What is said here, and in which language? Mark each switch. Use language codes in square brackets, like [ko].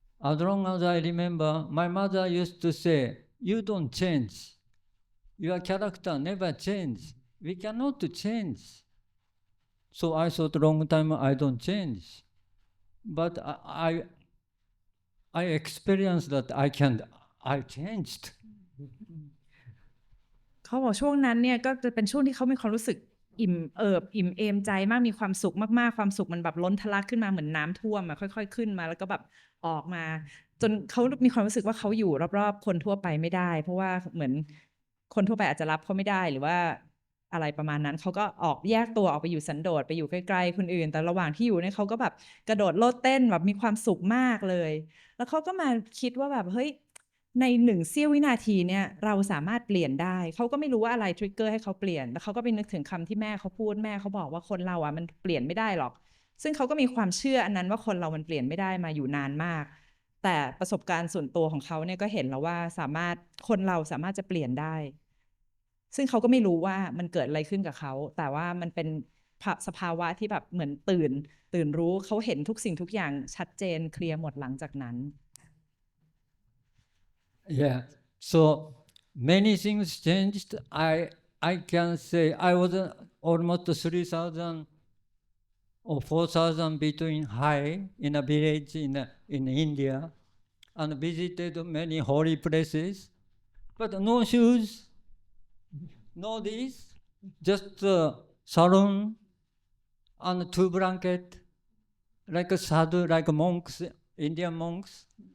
[en] As long as I remember, my mother used to say, "You don't change. Your character never change. We cannot change." So I thought long time I don't change. But I experienced that I changed. [th] เขาบอกช่วงนั้นเนี่ยก็จะเป็นช่วงที่เขามีความรู้สึกอิ่มเอมใจมากมีความสุขมากๆความสุขมันแบบล้นทะลักขึ้นมาเหมือนน้ำท่วมอะค่อยๆขึ้นมาแล้วก็แบบออกมาจนเขามีความรู้สึกว่าเขาอยู่รอบๆคนทั่วไปไม่ได้เพราะว่าเหมือน คนทั่วไปอาจจะรับเขาไม่ได้หรือว่าอะไรประมาณนั้นเขาก็ออกแยกตัวออกไปอยู่สันโดษไปอยู่ใกล้ๆคนอื่นแต่ระหว่างที่อยู่เนี่ยเขาก็แบบกระโดดโลดเต้นแบบมีความสุขมากเลยแล้วเขาก็มาคิดว่าแบบเฮ้ยใน1 เสี้ยววินาทีเนี่ยเราสามารถเปลี่ยนได้เขาก็ไม่รู้ว่าอะไรทริกเกอร์ให้เขาเปลี่ยนแล้วเขาก็ไปนึกถึงคำที่แม่เขาพูดแม่เขาบอกว่าคนเราอ่ะมันเปลี่ยนไม่ได้หรอกซึ่งเขาก็มีความเชื่ออันนั้นว่าคนเรามันเปลี่ยนไม่ได้มาอยู่นานมากแต่ประสบการณ์ส่วนตัวของเขาเนี่ยก็เห็นแล้วว่า คนเราสามารถจะเปลี่ยนได้ซึ่งเขาก็ไม่รู้ว่ามันเกิดอะไรขึ้นกับเขาแต่ว่ามันเป็นสภาวะที่แบบเหมือนตื่นรู้เขาเห็นทุกสิ่งทุกอย่างชัดเจนเคลียร์หมดหลังจากนั้น [en] Yeah, so many things changed. I can say I was almost 3,000 or 4,000 between high in a village in India and visited many holy places, but no shoes, no this, just sarong and 2 blankets, like a sadhu, like monks, Indian monks.